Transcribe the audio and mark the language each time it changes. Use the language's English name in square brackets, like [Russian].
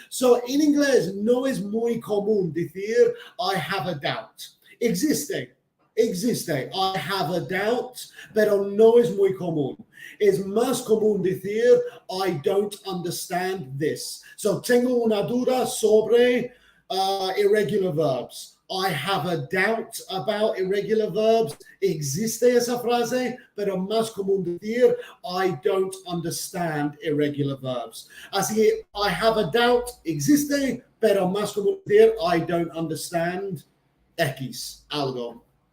[Spanish] So, en inglés no es muy común decir [English] I have a doubt. [Spanish] Existe. [English] I have a doubt, [Spanish] pero no es muy común. Es más común decir [English] I don't understand this. [Spanish] So, tengo una duda sobre irregular verbs. [English] I have a doubt about irregular verbs. [Spanish] Existe esa frase, pero más común decir [English] I don't understand irregular verbs. [Spanish] Así que [English] I have a doubt [Spanish] existe, pero más común decir [English] I don't understand X, [Spanish] algo.